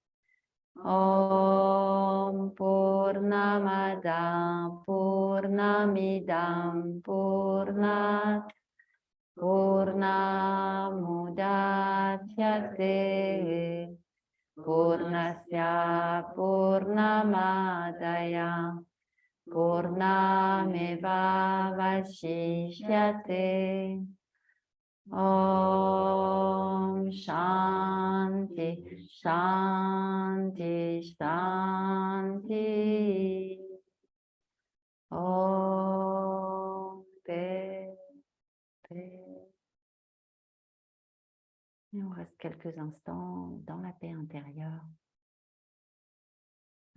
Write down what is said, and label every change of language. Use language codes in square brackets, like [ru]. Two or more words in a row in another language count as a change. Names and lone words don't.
[sa] Om Purnamada Purnamidam Purnat Purnamudachyate Purnasya Purnamadaya Purnameva Vashishyate. Om Shanti Shanti Shanti. [fr] Om paix, paix. Et on reste quelques instants dans la paix intérieure.